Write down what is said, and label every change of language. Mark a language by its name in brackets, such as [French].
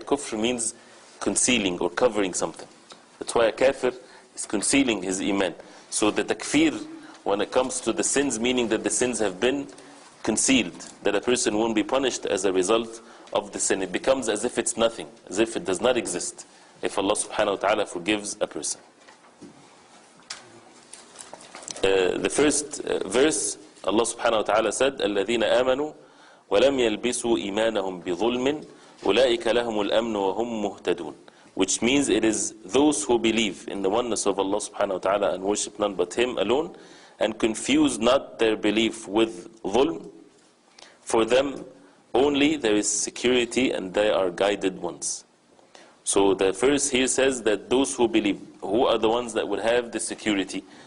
[English] Kufr means concealing or covering something. That's why a kafir is concealing his iman. So the takfir, when it comes to the sins, meaning that the sins have been concealed, that a person won't be punished as a result of the sin. It becomes as if it's nothing, as if it does not exist, if Allah subhanahu wa ta'ala forgives a person. The first verse, Allah subhanahu wa ta'ala said, [Arabic] الَّذِينَ آمَنُوا وَلَمْ يَلْبِسُوا إِيمَانَهُمْ بِظُلْمٍ أُولَٰئِكَ لَهُمُ الْأَمْنُ وَهُمْ مُهْتَدُونَ. [English] Which means it is those who believe in the oneness of Allah subhanahu wa ta'ala and worship none but Him alone, and confuse not their belief with dhulm. For them only there is security and they are guided ones. So the verse here says that those who believe, who are the ones that will have the security?